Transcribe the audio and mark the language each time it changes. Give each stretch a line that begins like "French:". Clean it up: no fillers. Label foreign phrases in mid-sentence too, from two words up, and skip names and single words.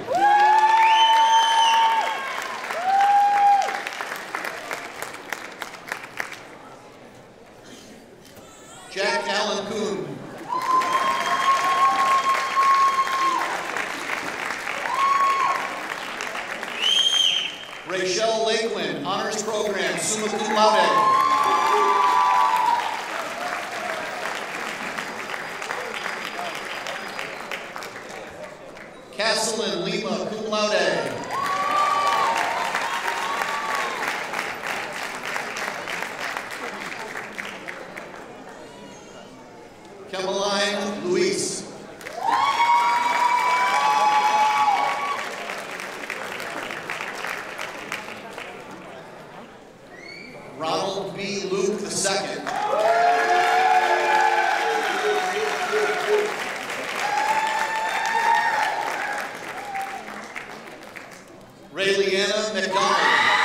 English: Jack Allen Kuhn. Rachel Lakeland, honors program,
Latin: summa cum laude.
English: Castleyn Lima,
Latin: cum laude.
English: Cameline Luis. Ronald B. Luke II. Rayliana McDonald.